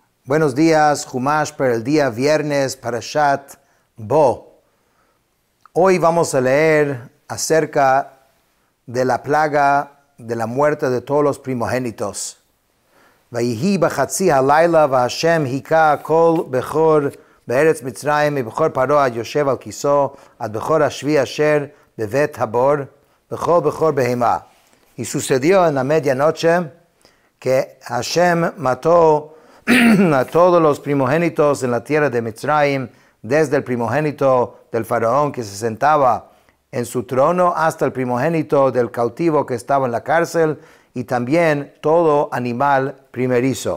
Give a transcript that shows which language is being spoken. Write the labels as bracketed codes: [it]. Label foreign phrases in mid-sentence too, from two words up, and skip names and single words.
[es] Buenos días, Humash, para el día viernes, [he] פרשת בא. [es] Hoy vamos a leer acerca de la plaga de la muerte de todos los primogénitos. [he] ויהי בחצי הלילה והשם הכה כל בכור בארץ מצרים בכור פרעה עד יושב על כסאו עד בכור השבי אשר בבית הבור בכור בהמה. [es] Y sucedió en la medianoche que Hashem mató a todos los primogénitos en la tierra de Mitzrayim, desde el primogénito del faraón que se sentaba en su trono hasta el primogénito del cautivo que estaba en la cárcel y también todo animal primerizo.